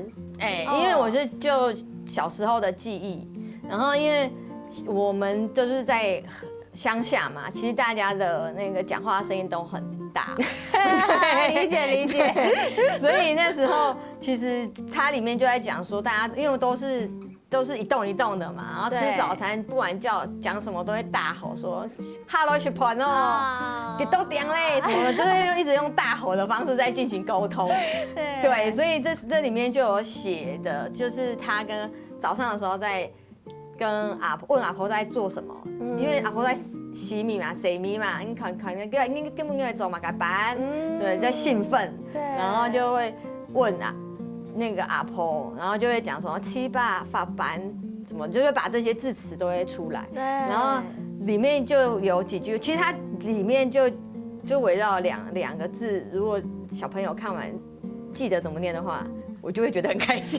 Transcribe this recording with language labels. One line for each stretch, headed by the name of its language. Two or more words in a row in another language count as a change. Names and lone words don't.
Chinese: 因為我就小時候的記憶，然後因為我們都是在鄉下嘛，其實大家的那個講話聲音都很大，理解。所以那時候其實它裡面就在講說，大家因為都是一棟一棟的嘛，然後吃早餐不管講什麼都會大吼說 “Hello 小朋友，你都點嘞”什麼的，就是一直用大吼的方式在進行溝通。對，所以這裡面就有寫的，就是他跟早上的時候在跟問阿婆在做什麼，因為阿婆在洗米嘛、洗米嘛，你可能你根本就在做馬甲板，對，在興奮，然後就會問那個阿婆，然後就會講說七八法板怎麼，就會把這些字詞都會出來。然後裡面就有幾句，其實它裡面就圍繞兩個字，如果小朋友看完記得怎麼念的話，我就會覺得很開心。